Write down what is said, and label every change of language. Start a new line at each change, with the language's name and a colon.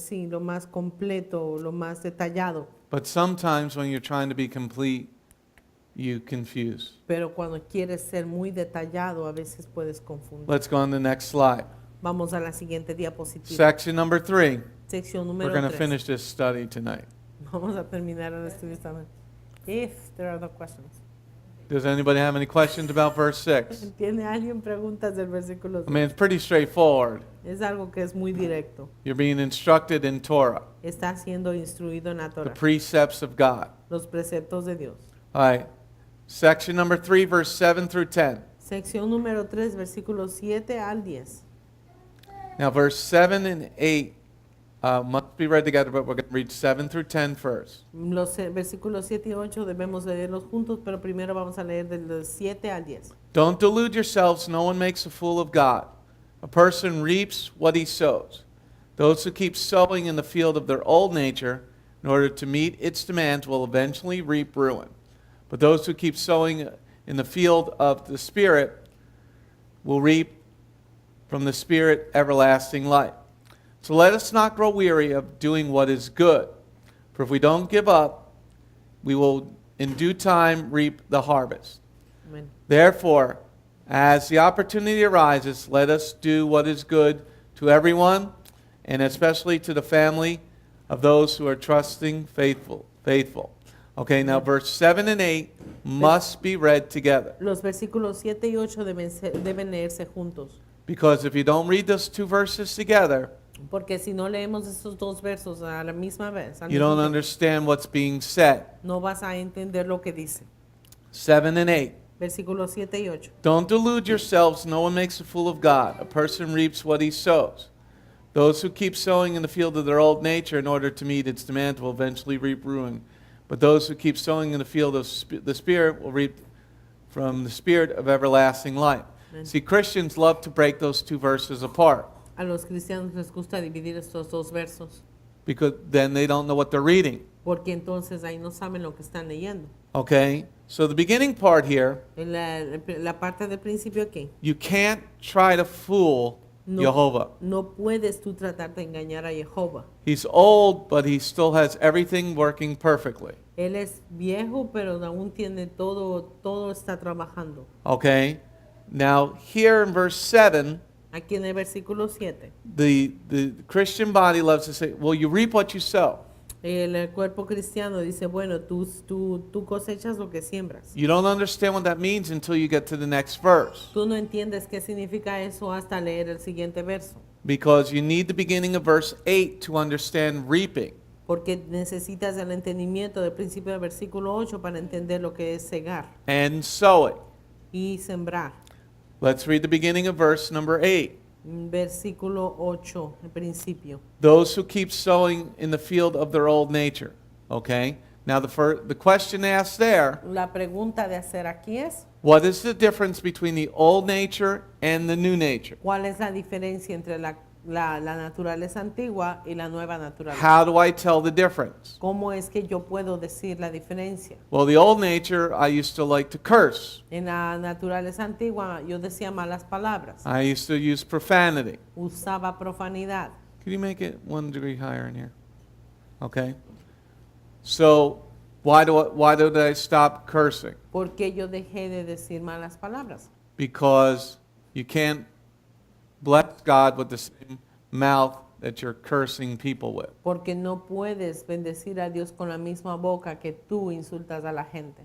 Spanish: lo más completo, lo más detallado.
English: But sometimes when you're trying to be complete, you confuse.
Spanish: Pero cuando quieres ser muy detallado, a veces puedes confundir.
English: Let's go on to the next slide.
Spanish: Vamos a la siguiente diapositiva.
English: Section number 3.
Spanish: Sección
English: We're
Spanish: número
English: going to
Spanish: 3.
English: finish this study tonight.
Spanish: Vamos a terminar el estudio esta noche.
English: If there are other questions. Does anybody have any questions about verse 6?
Spanish: ¿Tiene alguien preguntas del versículo
English: I mean, it's pretty straightforward.
Spanish: Es algo que es muy directo.
English: You're being instructed in Torah,
Spanish: Está siendo instruido en la
English: the
Spanish: Torah,
English: precepts of God.
Spanish: los preceptos de Dios.
English: All right. Section number 3, verse 7 through 10.
Spanish: Sección número 3, versículos 7 al 10.
English: Now, verse 7 and 8 must be read together, but we're going to read 7 through 10 first.
Spanish: Los versículos 7 y 8 debemos leerlos juntos, pero primero vamos a leer del 7 al 10.
English: Don't delude yourselves, no one makes a fool of God. A person reaps what he sows. Those who keep sowing in the field of their old nature in order to meet its demands will eventually reap ruin. But those who keep sowing in the field of the Spirit will reap from the Spirit everlasting life. So let us not grow weary of doing what is good. For if we don't give up, we will in due time reap the harvest. Amen. Therefore, as the opportunity arises, let us do what is good to everyone, and especially to the family of those who are trusting, faithful. Okay, now verse 7 and 8 must be read together.
Spanish: Los versículos 7 y 8 deben leerse juntos.
English: Because if you don't read those two verses together,
Spanish: Porque si no leemos esos dos versos a la misma vez, al
English: you
Spanish: mismo
English: don't
Spanish: tiempo,
English: understand what's being said.
Spanish: no vas a entender lo que dice.
English: 7 and 8.
Spanish: Versículos 7 y 8.
English: Don't delude yourselves. No one makes a fool of God. A person reaps what he sows. Those who keep sowing in the field of their old nature in order to meet its demand will eventually reap ruin. But those who keep sowing in the field of the Spirit will reap from the Spirit of everlasting life. Amen. See, Christians love to break those two verses apart
Spanish: A los cristianos les gusta dividir estos dos versos,
English: because then they don't know what they're reading.
Spanish: porque entonces ahí no saben lo que están leyendo.
English: Okay? So the beginning part here,
Spanish: En la parte del principio aquí,
English: you can't try to fool
Spanish: no,
English: Jehovah.
Spanish: no puedes tú tratar de engañar a Jehová.
English: He's old, but he still has everything working perfectly.
Spanish: Él es viejo, pero aún tiene todo está trabajando.
English: Okay? Now, here in verse 7,
Spanish: Aquí en el versículo 7,
English: the Christian body loves to say, well, you reap what you sow.
Spanish: el cuerpo cristiano dice, bueno, tú cosechas lo que siembras.
English: You don't understand what that means until you get to the next verse.
Spanish: Tú no entiendes qué significa eso hasta leer el siguiente verso,
English: Because you need the beginning of verse 8 to understand reaping.
Spanish: porque necesitas el entendimiento del principio del versículo 8 para entender lo que es segar
English: And sowing.
Spanish: y sembrar.
English: Let's read the beginning of verse number 8.
Spanish: Versículo 8, el principio.
English: Those who keep sowing in the field of their old nature. Okay? Now the question asked there,
Spanish: La pregunta de hacer aquí es,
English: what is the difference between the old nature and the new nature?
Spanish: ¿cuál es la diferencia entre la naturaleza antigua y la nueva naturaleza?
English: How do I tell the difference?
Spanish: ¿Cómo es que yo puedo decir la diferencia?
English: Well, the old nature, I used to like to curse.
Spanish: En la naturaleza antigua yo decía malas palabras,
English: I used to use profanity.
Spanish: usaba profanidad.
English: Could you make it 1 degree higher in here? Okay. So, why did I stop cursing?
Spanish: ¿Por qué yo dejé de decir malas palabras?
English: Because you can't bless God with the same mouth that you're cursing people with.
Spanish: Porque no puedes bendecir a Dios con la misma boca que tú insultas a la gente.